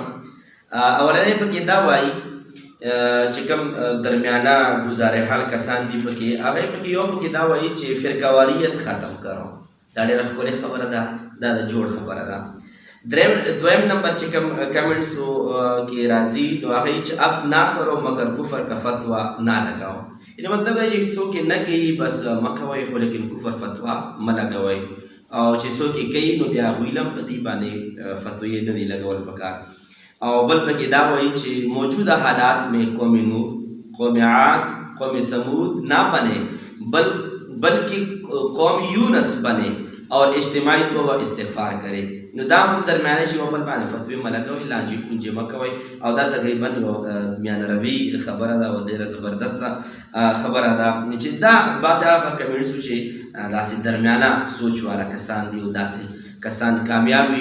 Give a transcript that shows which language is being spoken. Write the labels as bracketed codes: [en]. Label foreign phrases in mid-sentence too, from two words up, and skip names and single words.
[ps] اولنی پکې دا وایي چې کوم درمیانه ګزارحال کسان دي پکې هغه پکې یو پکې دا وایي چې فرقواریت ختم کرو. دا ډېره ښکلې خبره ده، دا د جوړ خبره ده. دویم نمبر چې کوم کمنټسو کې راځي نو هغه چې [ur] اب نہ کرو مگر کفر کا فتوا نہ لگاؤ. [ps] یعنې مطلب دی چې څوک یې نه کوي بس مه کوئ خو لیکن کفر فتوا مه لګوئ، او چې څوک یې کوي نو بیا هغوی هم په دې باندې فتوې نه دي لګول پکار. او بل پکې دا وایي چې [ur] موجوده حالات میں قوم نوح، قوم عاد، قوم سمود نہ بنے بلکہ قوم یونس بنے اور اجتماعی توبه استغفار کرے. [ps] نو دا هم درمیانه چې یو بل باندې فتوې مه لګوئ، لانجې کونجې مه کوئ. او دا تقریبا یو میانه روي خبره ده او ډېره زبردسته خبره ده چې دا بعضې هغه کمیونټسو چې داسې درمیانه سوچ والا کسان دي او داسې کسان کامیاب وي.